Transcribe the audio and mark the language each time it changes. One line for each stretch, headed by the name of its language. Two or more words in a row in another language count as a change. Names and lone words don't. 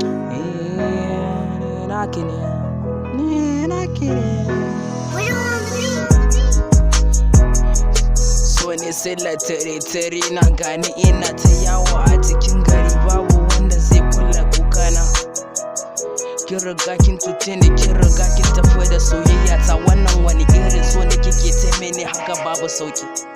Hausa: Eh, ni naki ne. Ni naki ne.
English: We don't own the beat.
Hausa: So ne sila tare tare na gani ina ta yawo a cikin gari babu wanda zai kula kukana. Kin riga kin cuce ni, kin riga kin tafi da soyayya ta. Wannan wani irin so ne kike ta mini haka babu sauki?